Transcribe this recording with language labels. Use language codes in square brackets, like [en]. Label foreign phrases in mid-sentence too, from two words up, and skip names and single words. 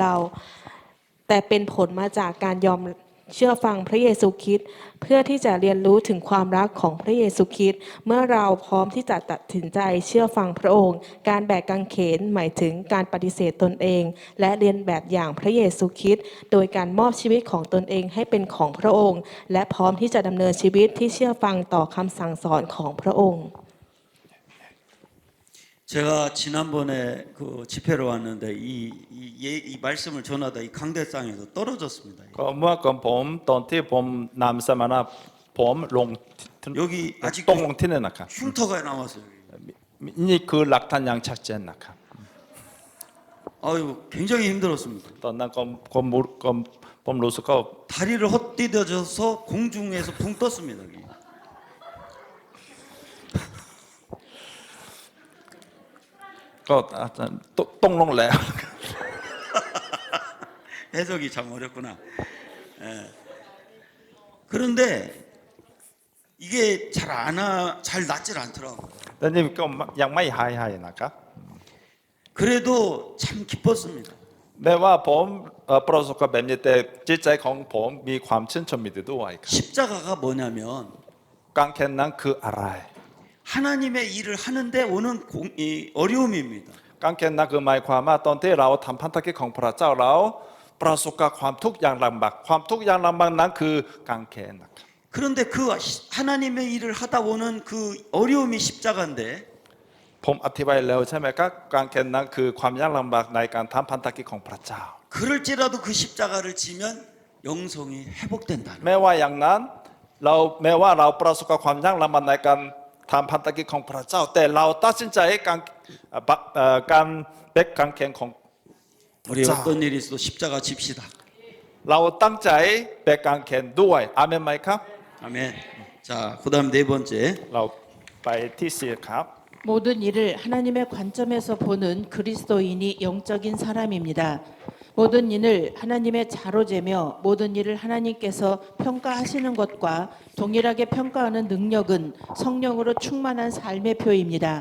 [th] แต่เป็นผลมาจากการยอมเชื่อฟังพระเยซูคริสต์เพื่อที่จะเรียนรู้ถึงความรักของพระเยซูคริสต์เมื่อเราพร้อมที่จะตัดสินใจเชื่อฟังพระองค์ การแบกกางเขนหมายถึงการปฏิเสธตนเอง และเรียนแบบอย่างพระเยซูคริสต์โดยการมอบชีวิตของตนเองให้เป็นของพระองค์ และพร้อมที่จะดำเนินชีวิตที่เชื่อฟังต่อคำสั่งสอนของพระองค์ [ko] 제가 지난번에 그 집회로 왔는데 이 말씀을 전하다 이 강대상에서 떨어졌습니다. [th] ก็เมื่อก่อนผมตอนที่ผมนำสมณะผมลง [ko] 여기 [th] ตรง [ko] 아직도 [th] ลงที่นี่นะครับ [ko] 흉터가 남았어요. [th] นี่คือหลักฐานอย่างชัดเจนนะครับ [ko] 아유 굉장히 힘들었습니다. [th] ตอนนั้นผมรู้สึกว่า [ko] 다리를 헛디뎌져서 공중에서 붕 떴습니다. 여기. [th] ก็ต้องลงแล้ว [ko] 해석이 참 어렵구나. 예. 그런데 이게 잘 낫질 않더라고요. [th] แต่นี่ก็ยังไม่หายนะครับ [ko] 그래도 참 기뻤습니다. [th] แม้ว่าผมประสบกับแบบนี้แต่จิตใจของผมมีความชื่นชมยินดีด้วยครับ [ko] 십자가가 뭐냐면 [th] กางเขนนั้นคืออะไร [ko] 하나님의 일을 하는데 오는 어려움입니다. [th] กางเขนนั้นคือหมายความว่าตอนที่เราทำพันธกิจของพระเจ้าเราประสบกับความทุกข์อย่างลำบากความทุกข์อย่างลำบากนั้นคือกางเขนนะครับ [ko] 그런데 그 하나님의 일을 하다 오는 그 어려움이 십자가인데 [th] ผมอธิบายแล้วใช่ไหมครับกางเขนนั้นคือความยากลำบากในการทำพันธกิจของพระเจ้า [ko] 그럴지라도 그 십자가를 지면 영성이 회복된다. [th] แม้ว่าอย่างนั้นแม้ว่าเราประสบกับความยากลำบากในการทำพันธกิจของพระเจ้าแต่เราตัดสินใจการเบ็กกางเขนของ [ko] 우리 어떤 일이 있어도 십자가 집시다. [th] เราตั้งใจเบ็กกางเขนด้วยอาเมนไหมครับ [ko] 아멘. 자, 그다음 네 번째. [th] เราไปที่สี่ครับ [ko] 모든 일을 하나님의 관점에서 보는 그리스도인이 영적인 사람입니다. 모든 일을 하나님의 자로 재며 모든 일을 하나님께서 평가하시는 것과 동일하게 평가하는 능력은 성령으로 충만한 삶의 표입니다.